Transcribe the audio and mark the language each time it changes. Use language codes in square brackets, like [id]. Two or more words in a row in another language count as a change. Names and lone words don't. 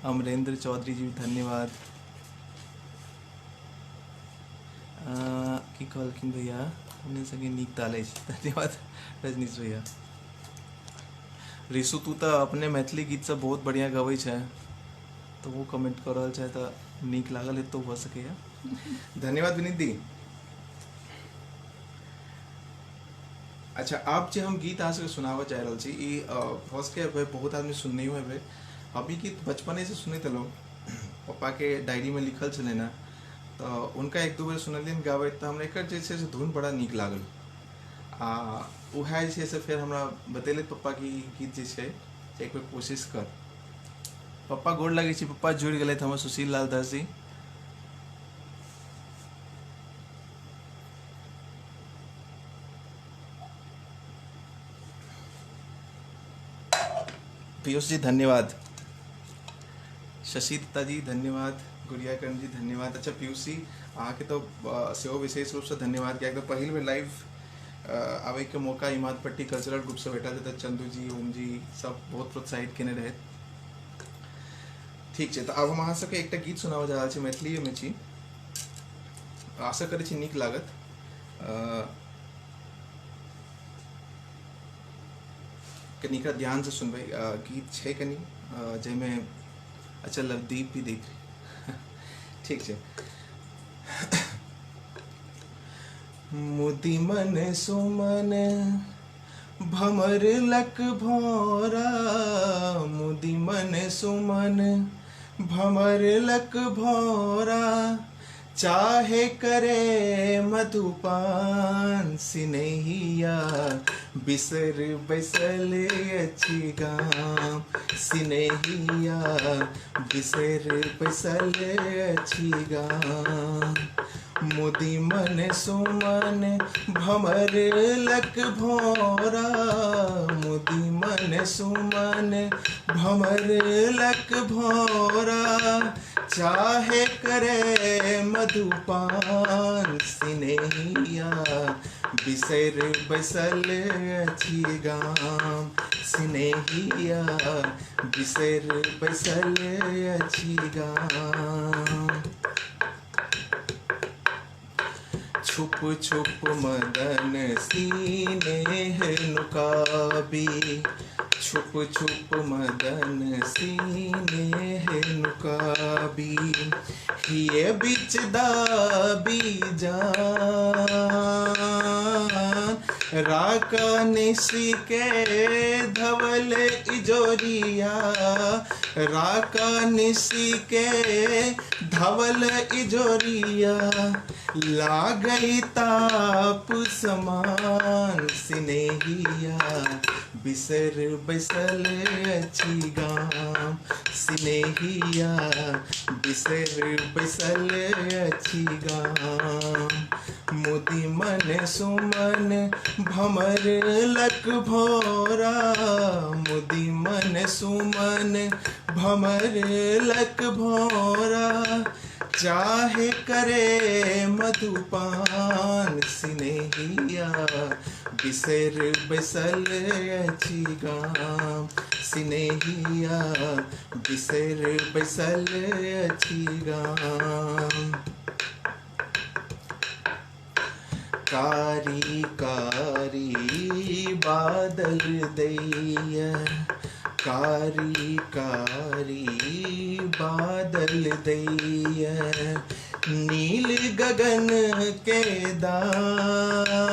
[mai] अमरेंद्र चौधरी जी धन्यवाद। की कहलखिन भैया अपने संगे नीक ताले छी, धन्यवाद रजनीश भैया। ऋषु तू तो अपने मैथिली गीत सब बहुत बढ़िया गबै छै, तो वो कमेंट कर रहल छै तो नीक लागल है तो हो सके। धन्यवाद विनीत दी। अच्छा, आप जो हम गीत आज सुनावा जा रहा छी, फर्स्ट के बहुत आदमी सुनने हुए भाई अभी गीत बचपने से सुने लोग पापा के डायरी में लिखल चले ना, तो उनका एक दो बार सुनलियन गावे तो हमरा एक जैसे धुन बड़ा नीक लागल। उहे जे से फिर हमरा बतेले पप्पा की गीत जे छै एक बार कोशिश कर। पप्पा गोड़ लगे छी, पप्पा जुड़ गए हमर सुशील लाल दास जी। पीयूष जी धन्यवाद, शशि दत्ता जी धन्यवाद, गुड़िया कर्ण जी धन्यवाद। अच्छा पीयूष जी अहाँके तो सेहो विशेष रूप से धन्यवाद कि एकदम पहिल बेर लाइव आवे के मौका इमादपट्टी कल्चरल ग्रुप से भेटल है। चंदू जी, ओम जी सब बहुत प्रोत्साहित केने रहे। ठीक है, तो अब हम अहाँ सबके एकटा गीत सुनावा जा रहल छी, मैथिली में छी, आशा करै छी नीक लागत। कनिका ध्यान से सुनबै, गीत छै कनी जैमे अच्छा लवदीप भी देख ठीक है। मुदी मन सुमन भमर लक भौरा, मुदी मन सुमन भमर लक भौरा, चाहे करे मधुपान सिनहिया, बिसर बैसल अछि गाम सिनहिया, बिसर बैसल अछि गाम। मुदी मन सुमन भमर लक भौरा, मुदी मन सुमन भमर लक भौरा, चाहे करे मधुपान सिनहिया, बिसर बैसल अछि गाम सिनहिया, बिसर बैसल अछि गाम। छुप छुप मदन सीने नुकाबी, छुप छुप मदन सीने नुकाबी, हिये बिच दाबी जान, राका निशी के धवल इजोरिया, राका निशी के धवल इजोरिया, लागई ताप समान सिनहिया, बिसर बैसल अछि गाम सिनहिया, बिसर बैसल अछि गाम। मुदी मन सुमन भमर लक भौरा, मुदी मन सुमन भमर लक भौरा, चाहे करे मधुपान सिनहिया, बिसर बैसल अछि गाम सिनहिया, बिसर बैसल अछि गाम। कारी कारी बादल दैया, कारी कारी बादल दैया, नील गगन के दान,